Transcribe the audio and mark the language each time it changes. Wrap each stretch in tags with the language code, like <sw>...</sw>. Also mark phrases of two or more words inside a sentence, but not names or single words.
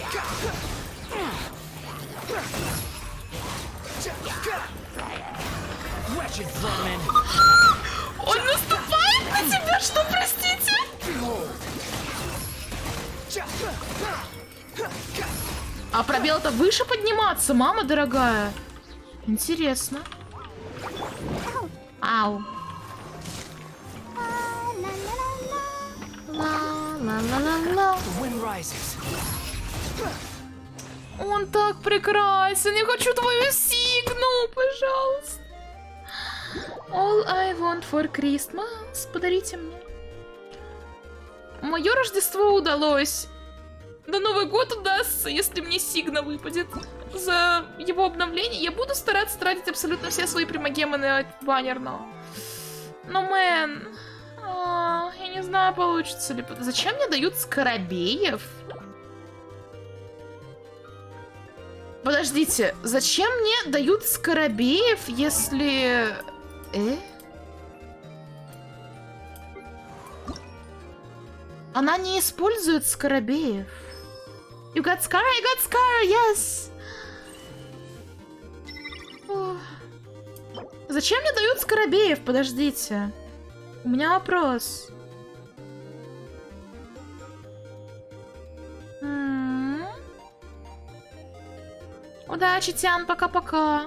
<ru>Он наступает на тебя, что, простите? А пробел-то выше подниматься, мама дорогая. Интересно. Ау. Ла-ла-ла-ла-ла. Он так прекрасен. Я хочу твою сигну, пожалуйста.</ru> <en>All I want for Christmas.</en> <ru>Подарите мне. Мое Рождество удалось. Да Новый год удастся, если мне сигна выпадет. За его обновление я буду стараться тратить абсолютно все свои примагемы на баннер, но мэн... я не знаю, получится ли. Зачем мне дают скоробеев? Подождите, зачем мне дают скоробеев, если... Она не использует скоробеев.</ru> <en>You got Scar? I got Scar, yes!</en> <ru>Зачем мне дают скоробеев? Подождите. У меня вопрос. Удачи, Тян, пока-пока.</ru>